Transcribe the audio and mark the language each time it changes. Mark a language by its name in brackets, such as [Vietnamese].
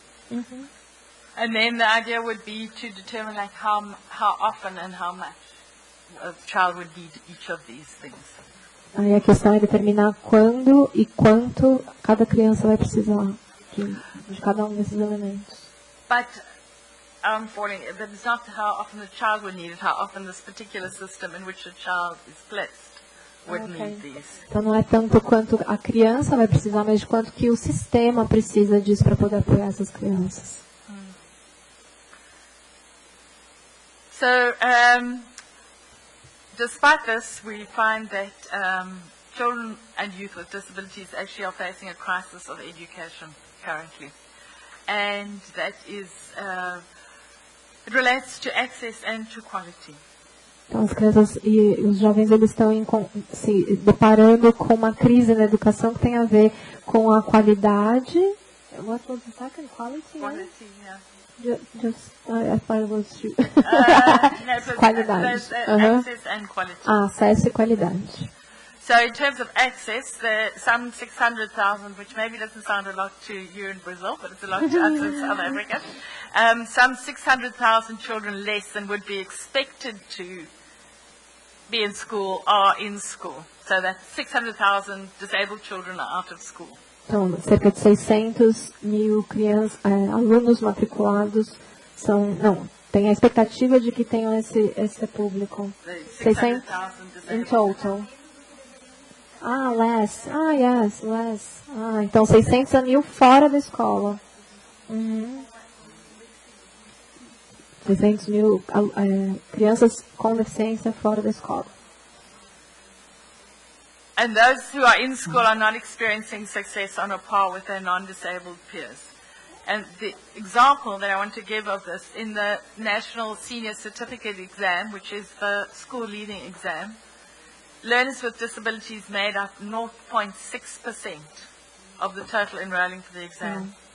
[English] And then the idea would be to determine like how often and how much a child would need each of these things. [Portuguese] Aí a questão é determinar quando e quanto cada criança vai precisar de cada um desses elementos. [English] But but it's not how often the child would need it, how often this particular system in which a child is placed would need these. [Portuguese] Então não é tanto quanto a criança vai precisar, mas de quanto que o sistema precisa disso para poder apoiar essas crianças. [English] So, despite this, we find that children and youth with disabilities actually are facing a crisis of education currently. And that is, it relates to access and to quality. [Portuguese] Então as crianças e os jovens eles estão se deparando com uma crise na educação que tem a ver com a qualidade. [English] What was the second? Quality? Quality, yeah. I thought it was No, [Portuguese] qualidade. [English] Access and quality. [Portuguese] Acesso e qualidade. [English] So in terms of access, there are some 600,000, which maybe doesn't sound a lot to you in Brazil, but it's a lot to us in South Africa. Some 600,000 children less than would be expected to be in school are in school. So that's 600,000 disabled children are out of school. [Portuguese] Então, cerca de 600.000 crianças, alunos matriculados tem a expectativa de que tenham esse público. [English] 600 in total. Less. Yes, less. [Portuguese] Então 600.000 fora da escola. 600.000 crianças com deficiência fora da escola. [English] And those who are in school are not experiencing success on a par with their non-disabled peers. And the example that I want to give of this, in the National Senior Certificate Exam, which is the school leaving exam, learners with disabilities made up 0.6% of the total enrolling for the exam.